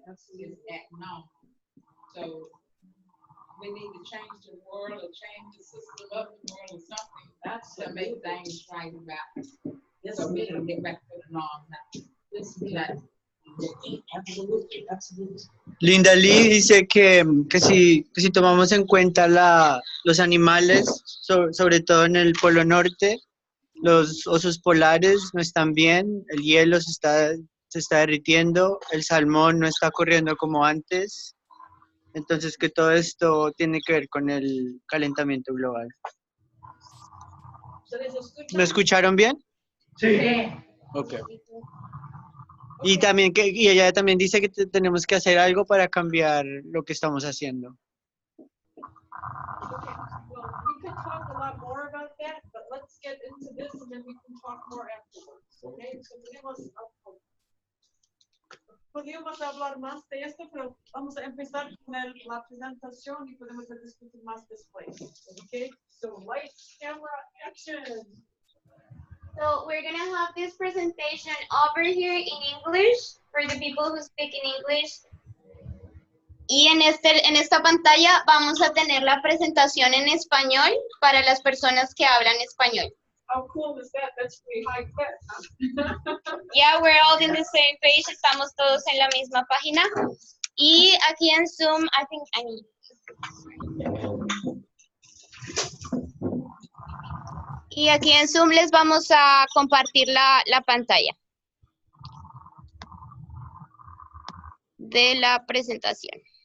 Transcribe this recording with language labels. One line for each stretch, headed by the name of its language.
English: Is at normal. So we need to change the world or change the system of the world or something. That's to make things right about it. So we can get back to the norm now. This is that. Absolutely, absolutely.
Spanish: Linda Lee dice que si tomamos en cuenta los animales, sobre todo en el Polo Norte, los osos polares no están bien, el hielo se está derritiendo, el salmón no está corriendo como antes, entonces que todo esto tiene que ver con el calentamiento global. ¿Me escucharon bien? Sí. Ok. Y ella también dice que tenemos que hacer algo para cambiar lo que estamos haciendo.
English: Well, we could talk a lot more about that, but let's get into this and then we can talk more afterwards. Okay, so
Spanish: tenemos podríamos hablar más de esto, pero vamos a empezar con la presentación y podemos discutir más después.
English: Okay, so lights, camera, action. So we're gonna have this presentation over here in English for the people who speak in English.
Spanish: Y en esta pantalla vamos a tener la presentación en español para las personas que hablan español.
English: How cool is that? That's pretty high tech, huh? Yeah, we're all in the same page.
Spanish: Estamos todos en la misma página. Y aquí en Zoom,
English: I think I need.
Spanish: Y aquí en Zoom les vamos a compartir la pantalla de la presentación.